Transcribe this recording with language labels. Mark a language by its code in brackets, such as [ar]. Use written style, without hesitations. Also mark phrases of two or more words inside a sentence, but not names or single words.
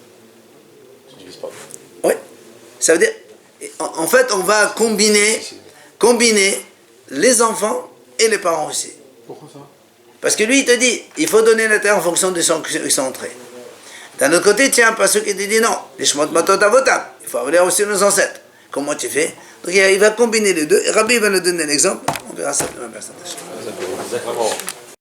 [fr] Oui. Ça veut dire, en fait, on va combiner les enfants et les parents aussi. Pourquoi ça? Parce que lui, il te dit, il faut donner la terre en fonction de ceux qui sont entrés. D'un autre côté, tiens, pas ceux qui te disent non, les [he] שמות מטות אבותם. [fr] Il faut avoir aussi nos ancêtres. Comment tu fais? Donc, il va combiner les deux. Et Rabbi va nous donner l'exemple. On verra ça demain.